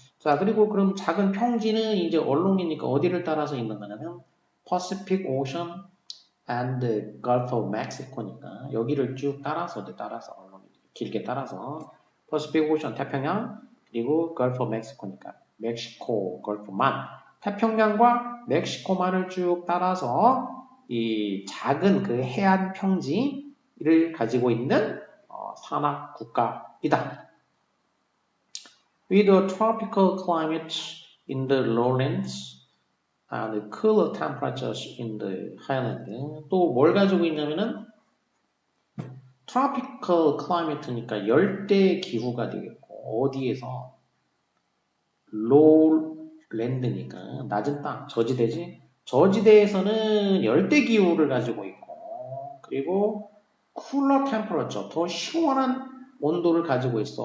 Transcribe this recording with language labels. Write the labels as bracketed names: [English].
[Korean] 자, 그리고 그럼 작은 평지는 이제 얼롱이니까 어디를 따라서 있는 거냐면 Pacific Ocean and Gulf of Mexico니까 여기를 쭉 따라서 길게 따라서 Pacific Ocean 태평양 그리고 Gulf of Mexico니까 멕시코 걸프만 태평양과 멕시코만을 쭉 따라서 이 작은 그 해안 평지를 가지고 있는 산악 국가이다. [English] With a tropical climate in the lowlands and cooler temperatures in the highland. [Korean] 또 뭘 가지고 있냐면은 [English] tropical climate [Korean] 니까 열대 기후가 되겠고 어디에서 lowland니까 낮은 땅, 저지대지. 저지대에서는 열대 기후를 가지고 있고 그리고 [English] cooler temperature, [Korean] 더 시원한 온도를 가지고 있어.